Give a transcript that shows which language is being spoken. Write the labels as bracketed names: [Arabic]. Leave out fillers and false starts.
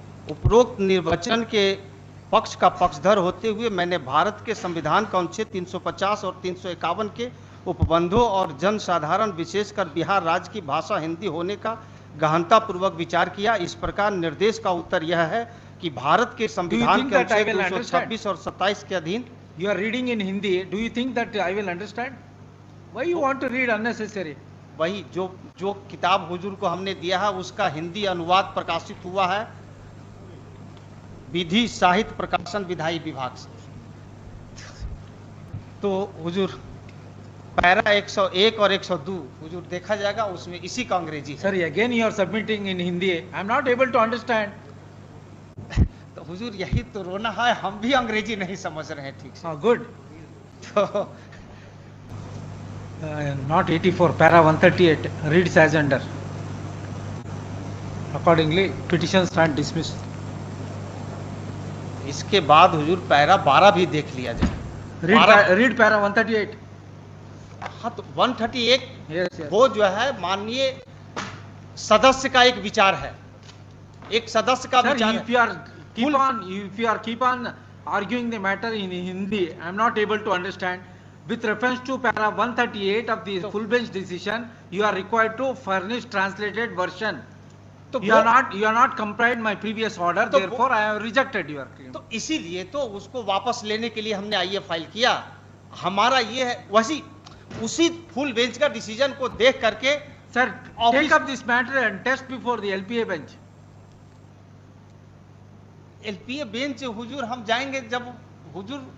[Hindi] उपरोक्त निर्वचन के पक्ष का पक्षधर होते हुए मैंने भारत के संविधान का अनुच्छेद 350 और 351 के उपबंधों और जनसाधारण विशेषकर बिहार राज्य की भाषा हिंदी होने का गहनतापूर्वक विचार किया। इस प्रकार निर्देश का उत्तर यह है कि भारत के संविधान के अनुच्छेद 226 और 27 के अधीन [English] You are reading in Hindi. Do you think that I will understand? Why you want to read unnecessary? [Hindi] वही जो किताब हुजूर को हमने दिया है उसका हिंदी अनुवाद प्रकाशित हुआ है विधि साहित्य प्रकाशन विधायी विभाग से। तो हुजूर पैरा 101 और 102 हुजूर देखा जाएगा, उसमें इसी का अंग्रेजी है। [English] Sorry, again you are submitting in Hindi. I am not able to understand. [Hindi] तो हुजूर यही तो रोना है, हम भी अंग्रेजी नहीं समझ रहे हैं ठीक से। [English] Good. [Hindi] तो [English] Not 84, para 138 reads as under. Accordingly, petition stand dismissed. [Hindi] इसके बाद हुजूर पैरा 12 भी देख लिया जाए। [English] Read para 138. [Hindi] हाँ तो 138 [English] Yes. [Hindi] वो जो है माननीय सदस्य का एक विचार है, एक सदस्य का [English] Sir, [Hindi] विचार [English] if [Hindi] है। [English] you are keep on arguing the matter in Hindi, I am not able to understand. With reference to para 138 of the full bench decision, you are required to furnish translated version. [Hindi] तो [English] You are not complied my previous order, [Hindi] तो [English] therefore I have rejected your claim. [Hindi] तो इसीलिए तो उसको वापस लेने के लिए हमने आईए फाइल किया। हमारा ये है वैसी उसी फुल बेंच का डिसीजन को देख करके [English] Sir, Office- take up this matter and test before the LPA bench. [Hindi] LPA bench हुजूर हम जाएंगे जब हुजूर